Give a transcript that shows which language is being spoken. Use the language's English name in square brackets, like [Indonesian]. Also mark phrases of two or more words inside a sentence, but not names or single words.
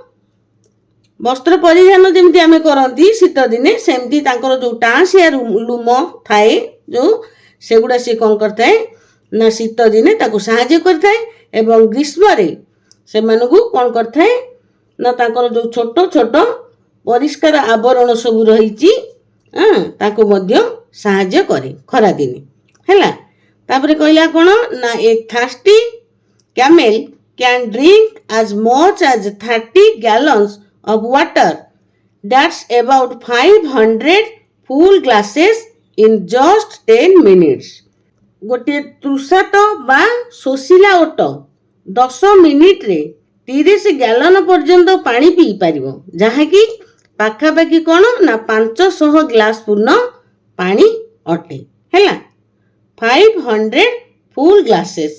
[Odia] ବସ୍ତ୍ର ପରିଧାନ ଯେମିତି ଆମେ କରନ୍ତି ଶୀତ ଦିନେ, ସେମିତି ତାଙ୍କର ଯେଉଁ ଟାଁସିଆ ଲୁମ ଥାଏ ଯେଉଁ, ସେଗୁଡ଼ା ସିଏ କ'ଣ କରିଥାଏ ନା ଶୀତ ଦିନେ ତାକୁ ସାହାଯ୍ୟ କରିଥାଏ ଏବଂ ଗ୍ରୀଷ୍ମରେ ସେମାନଙ୍କୁ କ'ଣ କରିଥାଏ ନା ତାଙ୍କର ଯେଉଁ ଛୋଟ ଛୋଟ ପରିଷ୍କାର ଆବରଣ ସବୁ ରହିଛି ତାକୁ ମଧ୍ୟ ସାହାଯ୍ୟ କରେ ଖରାଦିନେ। ହେଲା, ତାପରେ କହିଲା କ'ଣ ନା [English] a thirsty camel can drink as much as 30 gallons of water. That's about 500 full glasses in just 10 minutes. [Odia] ଗୋଟିଏ ତୃଷାତ ବା ଶୋଷିଲା ଓଟ 10 ମିନିଟ୍ରେ 30 ଗ୍ୟାଲନ ପର୍ଯ୍ୟନ୍ତ ପାଣି ପିଇ ପାରିବ, ଯାହାକି ପାଖାପାଖି କ'ଣ ନା 500 ଗ୍ଲାସ ପୂର୍ଣ୍ଣ ପାଣି ଅଟେ। [English] ହେଲା, 500 full glasses.